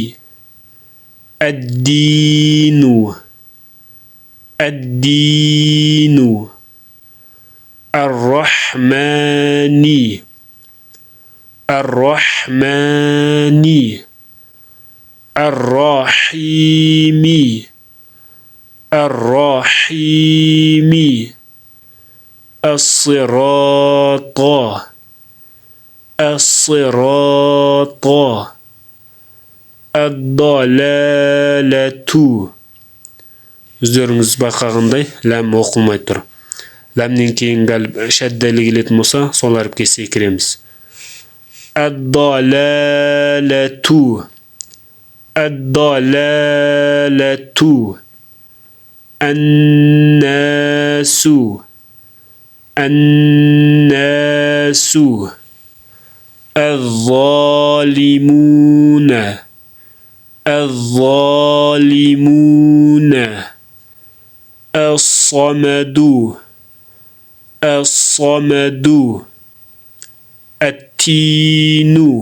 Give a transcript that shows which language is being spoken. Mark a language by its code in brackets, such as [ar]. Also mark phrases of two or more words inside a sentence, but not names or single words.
[ar] الدين الدين الرحمن الرحمن الرحيم الرحيم الصراط الصراط الضلالة. [kk] Өздеріңіз байқағандай ләм оқылмай тұр. Ләмнен кейін шәддәлі келетін болса, сол әріпке секіреміз. [ar] الضلالة الضلالة الناس الناس الظالمون الظالمون الصمد الصمد التين